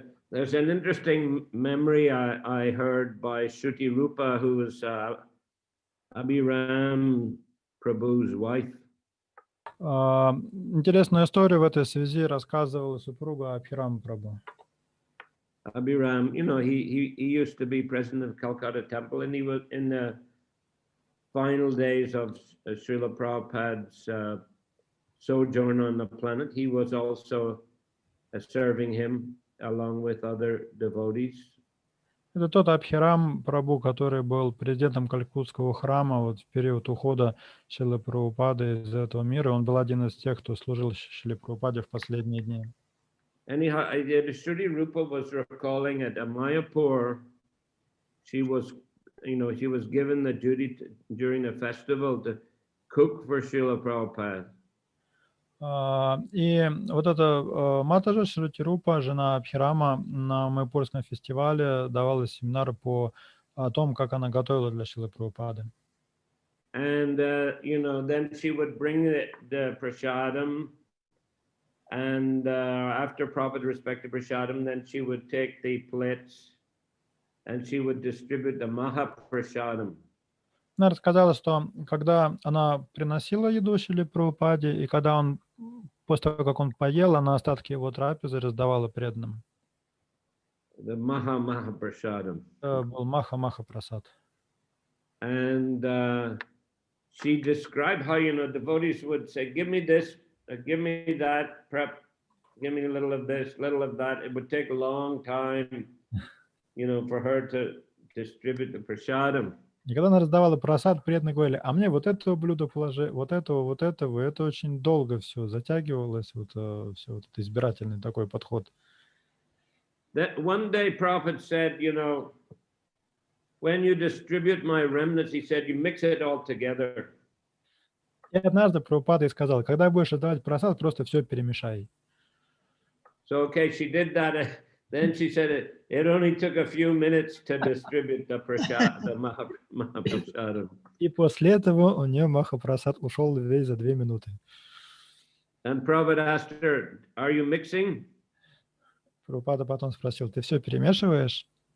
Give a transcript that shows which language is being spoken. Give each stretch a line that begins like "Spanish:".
English: There's an interesting memory I heard by Shruti Rupa, who was Abhiram Prabhu's wife.
Russian: Интересную историю в этой связи рассказывала супруга Абхирам Прабху.
English: Abhiram, he used to be president of Calcutta Temple, and he was in the final days of Srila Prabhupada's sojourn on the planet. He was also serving him along with other devotees.
Russian: Это тот Абхирам Прабху, который был президентом Калькутского храма в период ухода Шрилы Прабхупады из этого мира. Он был один из тех, кто служил Шриле Прабхупаде в последние дни.
English: And Shruti Rupa was recalling at Mayapur, she was given the duty during the festival to cook for Srila Prabhupada.
Russian: И вот эта Матаджи Шрути Рупа, жена Абхирама, на Майпурском фестивале давала семинары о том, как она готовила для Шрилы Прабхупады.
English: And, then she would bring the prasadam, and after Prabhupada respected prasadam, then she would take the plates and she would distribute the Mahaprasadam.
Russian: Она рассказала, что когда она приносила еду Шриле Прабхупаде, и когда он, после того, как он поел, она остатки его трапезы раздавала преданным.
English: The Mahaprasadam.
Russian: Это был Маха-Маха-прасад.
English: And she described how, devotees would say, give me this, give me that, prep, give me a little of this, little of that. It would take a long time, for her to distribute the prasadam.
Russian: И когда она раздавала прасад, преданные говорили, а мне вот это блюдо положи, вот этого, и это очень долго все затягивалось, все вот это избирательный такой подход.
English: That one day Prabhupada said, when you distribute my remnants, he said, you mix it all together.
Russian: И однажды Прабхупада сказал, когда будешь раздавать прасад, просто все перемешай.
English: So, okay, she did that. Then she said it only took a few minutes to distribute the prasad, the Mahaprasadam.
Russian: И после этого у нее Маха-прасад ушел весь за 2 минуты.
English: And Prabhupada asked her, are you mixing?
Russian: Прабхупада потом спросил, ты все перемешиваешь?